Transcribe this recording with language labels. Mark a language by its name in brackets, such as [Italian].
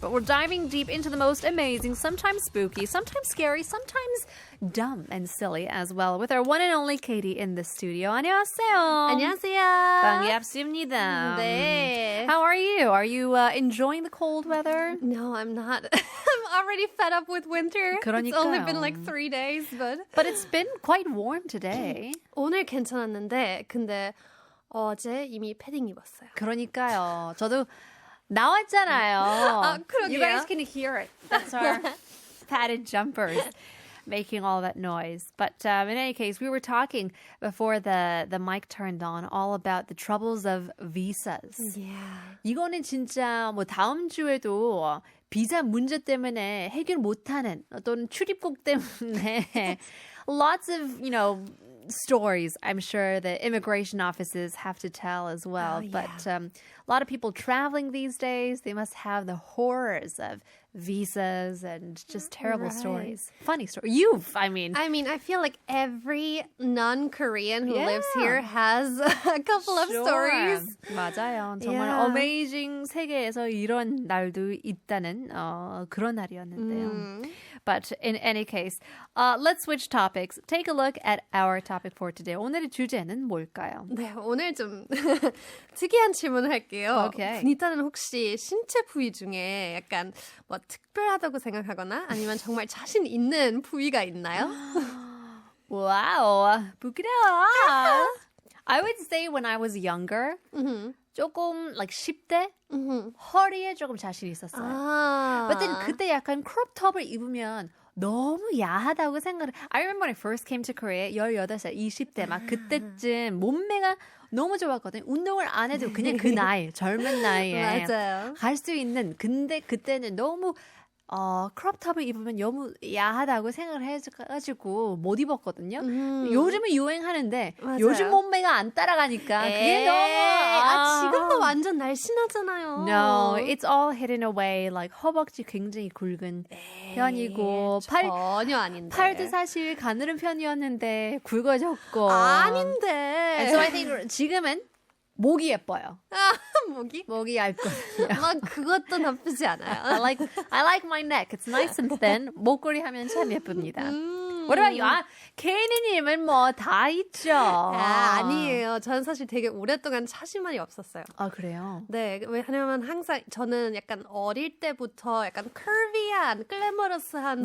[English] But we're diving deep into the most amazing, sometimes spooky, sometimes scary, sometimes dumb and silly as well with our one and only Kady in the studio. [Korean] 안녕하세요. 안녕하세요. 반갑습니다. 네. [English] How are you? Are you enjoying the cold weather? No, I'm not. I'm already fed up with winter. It's only been like 3 days, but it's been quite warm today. [Korean] 오늘 괜찮았는데 근데 어제 이미 패딩 입었어요. 그러니까요. 저도 나왔잖아요. 아, 그러게요. [English] You guys can hear it. That's our padded jumpers making all that noise. But in any case, we were talking before the mic turned on all about the troubles of visas. Yeah. [Korean] 이거는 진짜 뭐 다음 주에도 비자 문제 때문에 해결 못하는 또는 출입국 때문에 [English] lots of, stories I'm sure the immigration offices have to tell as well. Oh, yeah. But a lot of people traveling these days, they must have the horrors of visas and just terrible stories. Funny story. I mean, I feel like every non-Korean who Yeah. lives here has a couple of stories. [Korean] 맞아요. 정말 [English] Yeah. [Korean] amazing 세계에서 이런 날도 있다는 그런 날이었는데요. [English] But in any case, let's switch topics. Take a look at our topic for today. [Korean] 오늘의 주제는 뭘까요? 네, 오늘 좀 특이한 질문을 할게요. Okay. 니타는 혹시 신체 부위 중에 약간 뭐 특별하다고 생각하거나 아니면 정말 자신 있는 부위가 있나요? 와우, 부끄러워. [English] I would say when I was younger, [Korean] 조금 like 10대 허리에 조금 자신 있었어요. 아. [English] But then [Korean] 그때 약간 crop top을 입으면 너무 야하다고 생각을. [English] I remember when I first came to Korea, [Korean] 18살, 20대 막 그때쯤 몸매가 너무 좋았거든요. 운동을 안 해도 그냥 그 나이, 젊은 나이에 맞아요. 갈 수 있는. 근데 그때는 너무 크롭탑을 입으면 너무 야하다고 생각을 해가지고 못 입었거든요. 요즘은 유행하는데 맞아요. 요즘 몸매가 안 따라가니까 그게 너무 지금도 완전 날씬하잖아요. [English] No, it's all hidden away. [Korean] Like 허벅지 굉장히 굵은 편이고 전혀 아닌데. 팔도 사실 가늘은 편이었는데 굵어졌고. 아닌데. [English] And so I think [Korean] 지금은 목이 예뻐요. 목이? 목이 얇거든요. 막 그것도 나쁘지 않아요. [English] I like my neck. It's nice and thin. [Korean] 목걸이 하면 참 예쁩니다. [English] What about you? [Korean] 케이니님은 뭐 다 있죠. 아니에요. 저는 사실 되게 오랫동안 차심만이 없었어요. 아, 그래요? 네, 왜냐면 항상 저는 약간 어릴 때부터 약간 커비한, 글래머러스한